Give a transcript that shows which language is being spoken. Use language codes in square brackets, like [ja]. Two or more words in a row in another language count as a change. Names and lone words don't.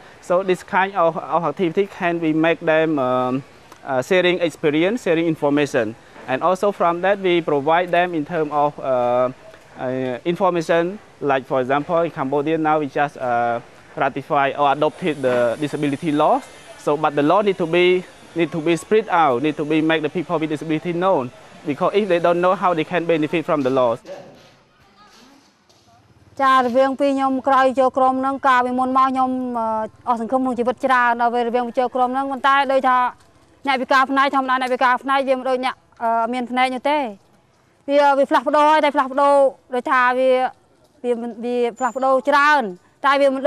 [en] So this kind of activity can we make them sharing experience, sharing information, and also from that we provide them in terms of information. Like for example, in Cambodia now we just ratified or adopted the disability laws. So, but the law need to be spread out, need to be make the people with disability known, because if they don't know how they can benefit from the laws. [km] ចារវាងពីខ្ញុំក្រោយចូលក្រុមហ្នឹងកាលពីមុនមកខ្ញុំអស់សង្ឃឹមក្នុងជីវិតច្រើនដល់ពេលរវាងចូលក្រុមហ្នឹងប៉ុន្តែដូចថាអ្នកវិការផ្នែកធម្មតាអ្នកវិការផ្នែកវាមិនដូចអ្នកមានផ្នែកនោះទេវាផ្លាស់ប្ដូរហើយតែផ្លាស់ប្ដូរដូចថាវាផ្លាស់ប្ដូរច្រើនតែវាមិនដូច